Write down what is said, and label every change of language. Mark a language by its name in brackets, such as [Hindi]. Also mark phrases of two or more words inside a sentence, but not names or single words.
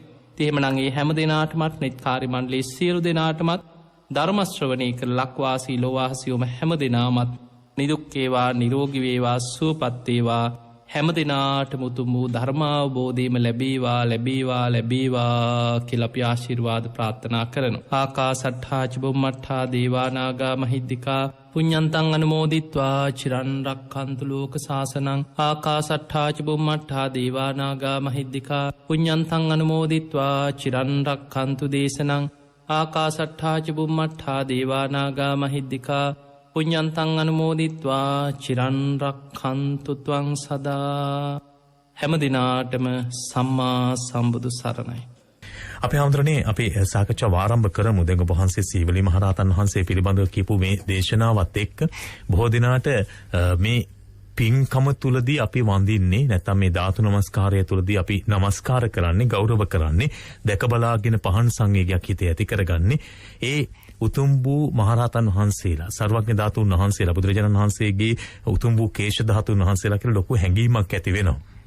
[Sinhala] එහෙමනම් මේ හැම දෙනාටමත් නෙත් කාර්ය මණ්ඩලයේ සියලු දෙනාටමත් ධර්ම ශ්‍රවණය කර ලක්වාසී ලෝවාසීවම හැම දෙනාමත් නිදුක් වේවා නිරෝගී වේවා සුවපත් වේවා හැම දෙනාටම උතුම් වූ ධර්මාවබෝධයම ලැබේවා ලැබේවා ලැබේවා කියලා අපි ආශිර්වාද ප්‍රාර්ථනා කරනවා. [Pali] ආකාසට්ඨා ච බුම්මට්ඨා දේවා නාග මහිද්దికා පුඤ්ඤන්තං අනුමෝදිත්වා චිරන් රක්ඛන්තු ලෝක සාසනං. ආකාසට්ඨා ච බුම්මට්ඨා දේවා නාග මහිද්దికා පුඤ්ඤන්තං අනුමෝදිත්වා චිරන් රක්ඛන්තු දේශනං. ආකාසට්ඨා ච බුම්මට්ඨා දේවා නාග මහිද්దికා පුඤ්ඤන්තං අනුමෝදිත්වා චිරන් රක්ඛන්තු ත්වං සදා. [Sinhala] හැම දිනාටම සම්මා සම්බුදු සරණයි. අපේ ආන්දරනේ අපි සාකච්ඡා ආරම්භ කරමු. දැන් ඔබ වහන්සේ සීවලී මහරහතන් වහන්සේ පිළිබඳව කියපු මේ දේශනාවත් එක්ක බොහෝ දිනාට මේ පින්කම තුලදී අපි වඳින්නේ නැත්නම් මේ ධාතු නමස්කාරය තුලදී අපි නමස්කාර කරන්නේ ගෞරව කරන්නේ දැක බලාගෙන පහන් සංවේගයක් හිතේ ඇති කරගන්නේ ඒ උතුම් වූ මහරහතන් වහන්සේලා සර්වඥ ධාතුන් වහන්සේලා බුදුරජාණන් වහන්සේගේ උතුම් වූ කේශ ධාතුන් වහන්සේලා කියලා ලොකු හැඟීමක් ඇති වෙනවා.